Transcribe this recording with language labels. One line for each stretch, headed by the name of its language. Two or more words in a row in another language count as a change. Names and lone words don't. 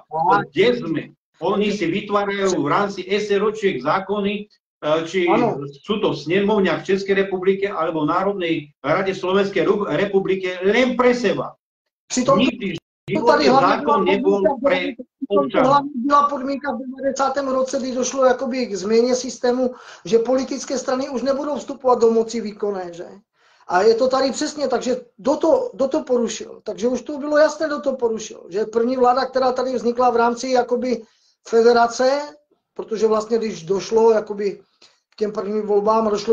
Slovak: Kde sme? Oni si vytvárajú v rámci SROčiek zákony, či sú to v snemovniach v Českej republike alebo v Národnej rade Slovenskej republike len pre seba. Nikdy životný zákon nebol pre občanov.
Czech: Hlavně byla podmínka v 90. roce, kdy došlo jakoby k změně systému, že politické strany už nebudou vstupovat do moci výkonné, že? A je to tady přesně, takže kdo to porušil? Takže už to bylo jasné, kdo to porušil. Že první vláda, která tady vznikla v rámci jakoby federace, protože vlastně když došlo jakoby k těm prvním volbám, došlo